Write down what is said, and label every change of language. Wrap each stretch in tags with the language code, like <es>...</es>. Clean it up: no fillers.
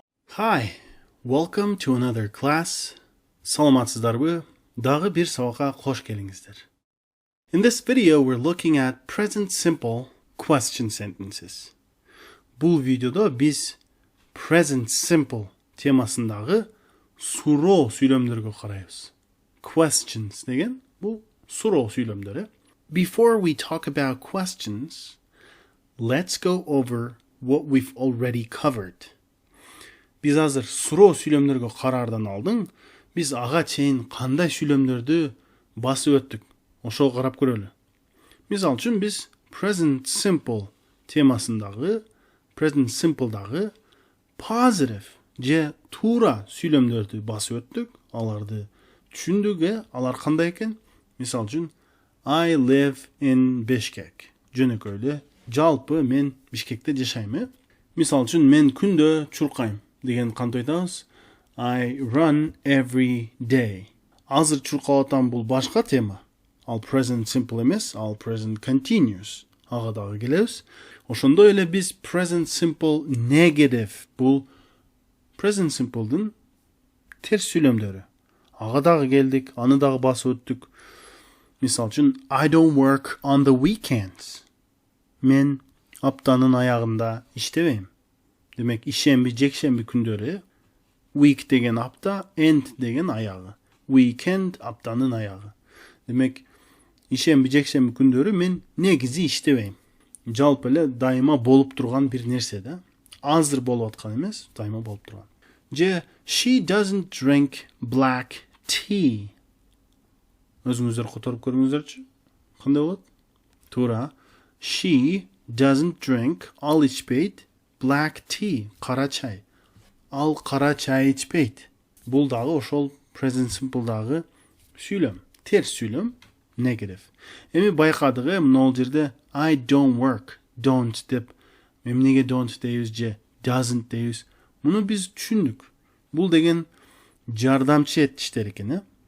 <en>Hi, welcome to another class.</en> <ky>Саламатсыздарбы, дагы бир сабакка кош келиңиздер.</ky> <en>In this video, we're looking at present simple question sentences.</en> <ky>Бул видеодо биз present simple темасындагы суроо сүйлөмдөргө карайбыз. Questions деген бул суроо сүйлөмдөр.</ky> <en>Before we talk about questions, let's go over what we've already covered.</en> <ky>Biz азыр суроо сүйлөмдөргө караардан алдын, биз ага чейин кандай сүйлөмдөрдү басып өттүк, ошого карап көрөлү. Мисал үчүн биз present simple темасындагы, present simpleдагы positive же туура сүйлөмдөрдү басып өттүк, аларды түшүндүк, алар кандай экен?</ky> <en>Мисал үчүн I live in Bishkek.</en> <ky>Жөнөкөйлө, жалпы мен Бишкекте жашайм. Мисал үчүн мен күндө чуркайм деген кантип айтабыз? I run every day. Азыр чуркап атам, бул башка тема. Ал present simple эмес, ал present continuous. Ага дагы келебиз. Ошондой эле биз present simple negative, бул present simpleдин терс сүйлөмдөрү. Ага дагы келдик, аны дагы басып өттүк.</ky> <en>Мисал үчүн I don't work on the weekends.</en> <ky>Мен аптанын аягында иштебейм. Демек, ишемби, жекшемби күндөрү. Week деген апта, end деген аягы. Weekend аптанын аягы. Демек, ишемби, жекшемби күндөрү мен негизи иштебейм. Жалпы эле дайыма болуп турган бир нерсе да. Азыр болуп аткан эмес, дайыма болуп турган.</ky> <en>Же she doesn't drink black tea.</en> <ky>Өзүңүздөр которуп көрүңүздөрчү. Кандай болот? Туура.</ky> <en>She doesn't drink, ал ичпейт, black tea, кара чай.</en> <ky>Ал кара чай ичпейт. Бул дагы ошол present simple дагы сүйлөм. Терс сүйлөм, negative. Эми байкадык, мына жерде I don't work, don't деп, эмнеге don't дейбиз же doesn't дейбиз. Муну биз түшүндүк. Бул деген жардамчы этиштер экен.</ky>